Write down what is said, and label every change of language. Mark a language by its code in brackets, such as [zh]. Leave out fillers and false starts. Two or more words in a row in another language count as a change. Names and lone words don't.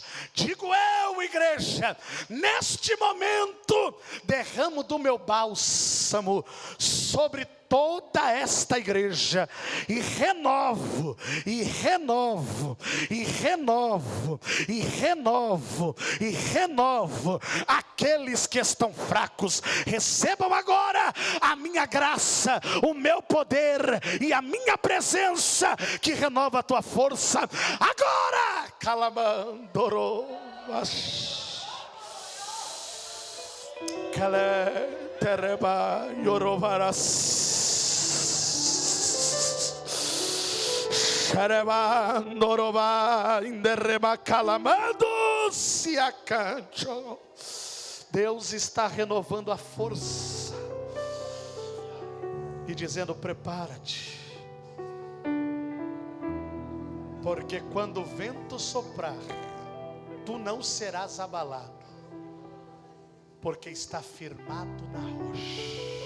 [pt] Digo eu, igreja, neste momento, derramo do meu bálsamo sobre toda esta igreja, e renovo, e renovo, e renovo, e renovo, e renovo aqueles que estão fracos. Recebam agora a minha graça, o meu poder e a minha presença, que renova a tua força agora. Calamandoro Kale tereba yorovaras Shareba norova indereba calamando se acancho. Deus está renovando a força e dizendo: prepara-te, porque quando o vento soprar, tu não serás abalado, porque está firmado na rocha.